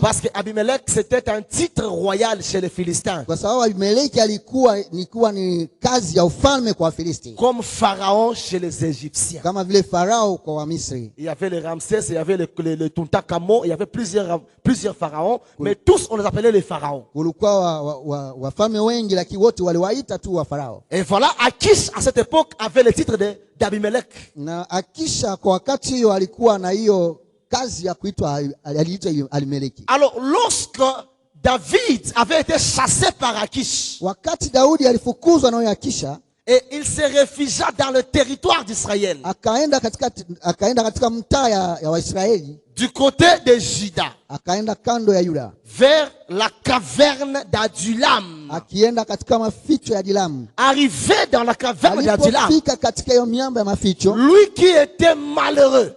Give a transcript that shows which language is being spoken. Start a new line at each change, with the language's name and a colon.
French: Parce que Abimelech c'était un titre royal chez les Philistins.
Swahili: kwa sababu Abimeleki ilikuwa ni kazi ya ufalme kwa Wafilisti,
French: Comme Pharaon chez les Égyptiens.
Swahili: kama vile Farao kwa Wamisri.
French: Il y avait le Ramsès, il y avait le Tutankhamon, il y avait plusieurs pharaons, mais tous on les appelait les pharaons.
Swahili: Kulikuwa wafalme wengi, lakini wote waliwaita tu wa Farao.
French: Et voilà, Akish à cette époque avait le titre d'Abimelech.
Swahili: Na Akisha kwa wakati hiyo alikuwa na hiyo kazi ya kuitwa, aliitwa Abimeleki.
French: Alors lorsque David avait été chassé par Akish,
Swahili: Wakati Daudi alifukuzwa na huyo Akisha,
French: et il se réfugia dans le territoire d'Israël,
Swahili: akaenda katika mtaa ya Waisraeli,
French: du côté de Juda,
Swahili: akaenda kando ya Yuda,
French: vers la caverne d'Adulam.
Swahili: akienda katika maficho ya Dilamu.
French: Arrivé dans la caverne d'Adulam,
Swahili: Alipofika katika hiyo miamba ya maficho,
French: lui qui était malheureux,